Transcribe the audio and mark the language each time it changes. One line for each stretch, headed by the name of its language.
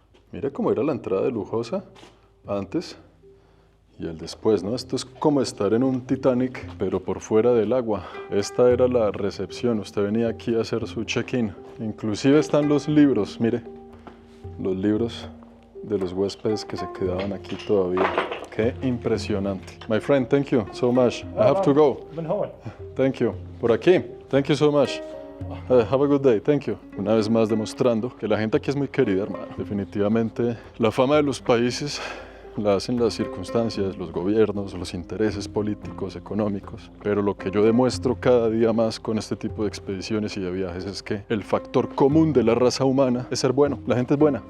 Spanish: Mire cómo era la entrada de lujosa antes y el después, ¿no? Esto es como estar en un Titanic, pero por fuera del agua. Esta era la recepción, usted venía aquí a hacer su check-in. Inclusive están los libros, mire, los libros de los huéspedes que se quedaban aquí todavía. Qué impresionante.
English: My friend, thank you so much. I have to go.
Arabic: من هون
English: Thank you.
Spanish: Por aquí.
English: Thank you so much. Have a good day, thank you.
Spanish: Una vez más demostrando que la gente aquí es muy querida, hermano. Definitivamente la fama de los países la hacen las circunstancias, los gobiernos, los intereses políticos, económicos. Pero lo que yo demuestro cada día más con este tipo de expediciones y de viajes es que el factor común de la raza humana es ser bueno. La gente es buena.